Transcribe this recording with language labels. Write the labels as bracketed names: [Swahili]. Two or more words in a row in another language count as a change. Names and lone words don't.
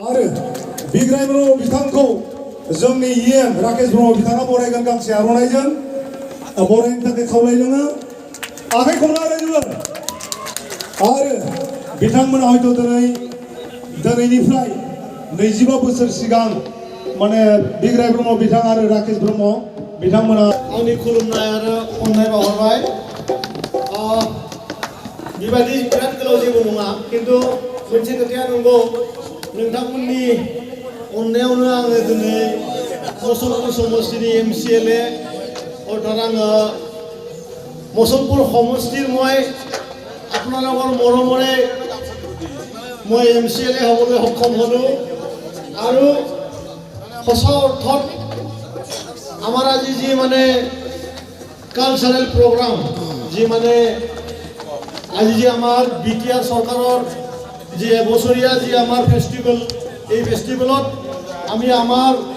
[Bodo] आरो बिग्राय ब्रह्म बिथांखौ जोंनि इएम राकेश ब्रह्म बिथाङा बरायगोन गांसे आर'नाइजों बरायनो थाखाय खावलायदोङो आखाइ खबना रायजोबो आरो बिथांमोना हयथ' दिनैनिफ्राय 25 बोसोर सिगां माने बिग्राय ब्रह्म बिथां आरो राकेश ब्रह्म बिथांमोना आंनि खुलुमनाय आरो अननाय बावहरबाय बेबायदि बिराद गोलाव जेबो नङा खिन्थु मोनसे खोथाया नंगौ नोंथांमोननि अननायावनो आङो दिनै मुसलपुर समष्टिनि MCLA অৰ্থাৎ आङो [Assamese] মুছলপুৰ সমষ্টিৰ মই আপোনালোকৰ মৰমৰে মই MCLA হ'বলৈ সক্ষম হ'লোঁ আৰু সঁচা অৰ্থত আমাৰ আজি যি মানে [English] cultural program [Assamese] যি মানে আজি যে আমাৰ BTR চৰকাৰৰ যি এবছৰীয়া যি আমাৰ ফেষ্টিভেল এই ফেষ্টিভেলত আমি আমাৰ